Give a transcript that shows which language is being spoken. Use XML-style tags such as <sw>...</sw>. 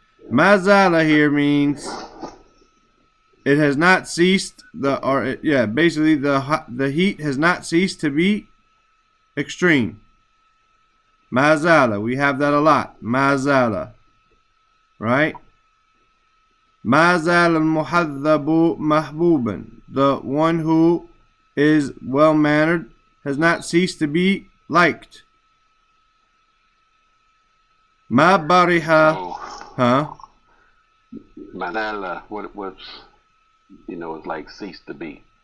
<ar>ما زال</ar> <en>here means it has not ceased, basically the heat has not ceased to be extreme.</en> <ar>ما زال,</ar> <en>we have that a lot.</en> <ar>ما زال,</ar> <en>right?</en> <ar>ما زال المحذب محبوبا.</ar> <en>The one who is well mannered has not ceased to be liked.</en> <ar>ما برح,</ar> <en>huh? Manala, what's it's like cease to be.</en>